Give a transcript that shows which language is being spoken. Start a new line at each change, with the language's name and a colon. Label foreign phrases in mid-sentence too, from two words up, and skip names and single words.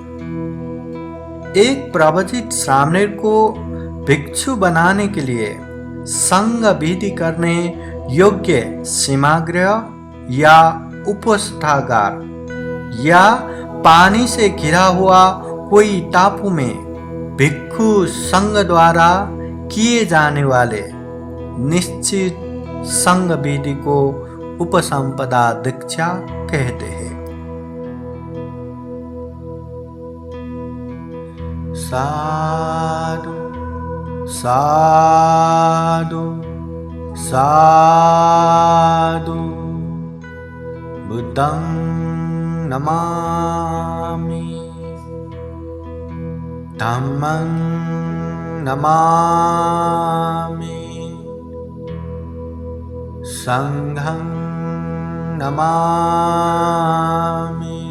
Hindi: एक प्रवचित श्रामणेर को भिक्षु बनाने के लिए संघ विधि करने योग्य सीमागृह या उपस्थागार या पानी से घिरा हुआ कोई टापू में भिक्षु संघ द्वारा किए जाने वाले निश्चित संग विधि को उपसंपदा दीक्षा कहते हैं।
Pali: साधु साधु साधु बुद्धं नमामि धम्मं नमामि संघं नमामि